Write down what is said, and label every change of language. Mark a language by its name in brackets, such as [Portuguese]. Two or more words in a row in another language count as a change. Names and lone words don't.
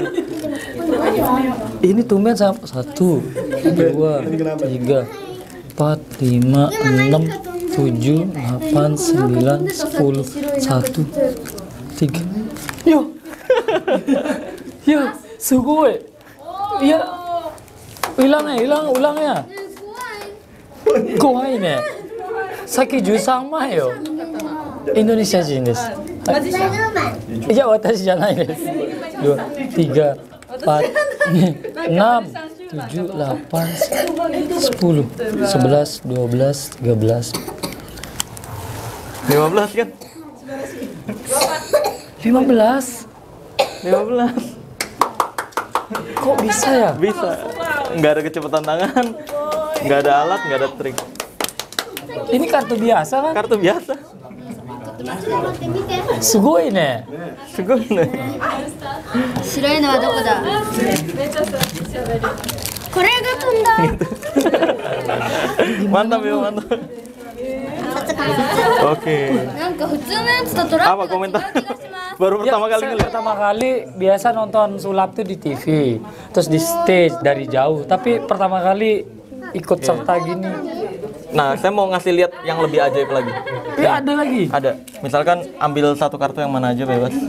[Indonesian] Ini tumben sama 1 2 3 4 5 6 7 8 9 10 1 3. Yo. [Japanese] Yo, sugoi. [Indonesian] Iya. Ulangnya. [Japanese] 怖いね。先 13 枚よ。インドネシア人です。いや、私じゃないです。2、3、4、5、6、7、8、10、11、12、13。 [Indonesian] 15 kan? 15. 15. Kok bisa ya? Bisa. Nggak ada kecepatan tangan, nggak ada alat, nggak ada trik. Ini kartu biasa kan? Kartu biasa. [Japanese] すごいね. すごいね. 白いのはどこだこれが飛んだ [Indonesian] Mantap ya, mantap. Oke. [Japanese] なんか普通のやつだとラッ [Indonesian] Apa [Japanese] プが違う [Indonesian] komentar? [Japanese] 気がします [Indonesian] Baru Ya, pertama kali saya ngeliat. pertama kali biasa nonton sulap tuh di TV, terus di stage dari jauh. Tapi pertama kali ikut serta gini. Nah, saya mau ngasih lihat yang lebih ajaib lagi. Ya ada lagi. Ada. Misalkan ambil satu kartu yang mana aja bebas.